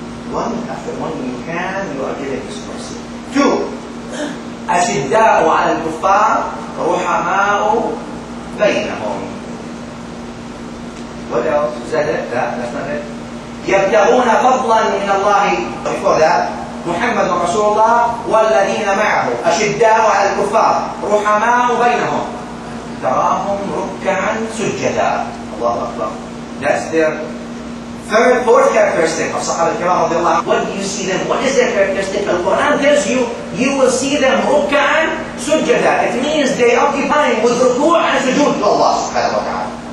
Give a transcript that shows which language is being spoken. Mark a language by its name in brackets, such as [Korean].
[English] One after one you can, you are giving this mercy. Two, [Arabic] أشداء على الكفار رحماء بينهم. [English] What else? Is that it? That's not it. [Arabic] يبتغون فضلا من الله. [English] Before that, [Arabic] محمد رسول الله والذين معه أشداء على الكفار رحماء بينهم تراهم ركعا سجدا. الله أكبر. [English] That's their fourth characteristic of Sahaba al-Kiram radiallahu anhu. What do you see them? What is their characteristic? The Quran tells you, you will see them ruk'an sujjada. It means they occupy with ruku' and sujood to Allah subhanahu wa ta'ala.